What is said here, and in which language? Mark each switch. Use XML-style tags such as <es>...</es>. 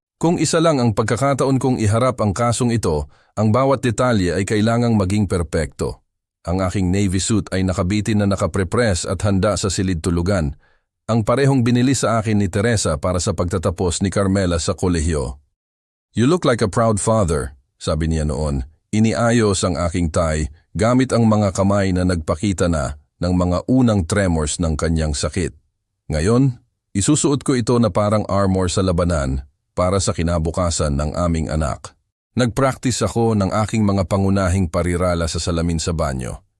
<tl>Kung isa lang ang pagkakataon kong iharap ang kasong ito, ang bawat detalye ay kailangang maging perpekto. Ang aking navy suit ay nakabitin na nakaprepress at handa sa silid tulugan. Ang parehong binili sa akin ni Teresa para sa pagtatapos ni Carmela sa kolehiyo.</tl> <en>"You look like a proud father,"</en> <tl>sabi niya noon. Iniayos ang aking tie gamit ang mga kamay na nagpakita na ng mga unang tremors ng kanyang sakit. Ngayon, isusuot ko ito na parang armor sa labanan para sa kinabukasan ng aming anak. Nagpractice ako ng aking mga pangunahing parirala sa salamin sa banyo.</tl>